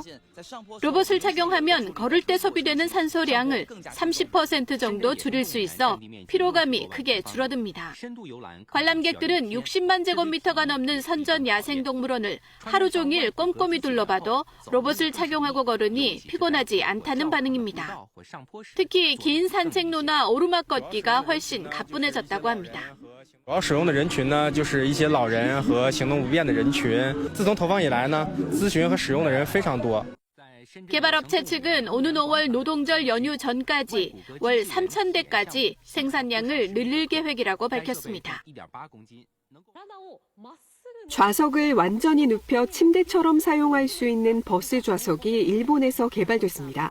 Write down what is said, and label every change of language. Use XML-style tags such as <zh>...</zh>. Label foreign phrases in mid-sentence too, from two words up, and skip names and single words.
<ko>로봇을 착용하면 걸을 때 소비되는 산소량을 30% 정도 줄일 수 있어 피로감이 크게 줄어듭니다. 관람객들은 60만 제곱미터가 넘는 선전 야생동물원을 하루 종일 꼼꼼히 둘러봐도 로봇을 착용하고 걸으니 피곤하지 않다는 반응입니다. 특히 긴 산책로나 오르막 걷기가 훨씬 가뿐해졌다고 합니다.</ko> <zh>主要使用的人群呢，就是一些老人和行动不便的人群。自从投放以来呢，咨询和使用的人非常多。</zh> <ko>개발업체 측은 오는 5월 노동절 연휴 전까지 월 3,000대까지 생산량을 늘릴 계획이라고 밝혔습니다. 좌석을 완전히 눕혀 침대처럼 사용할 수 있는 버스 좌석이 일본에서 개발됐습니다.</ko>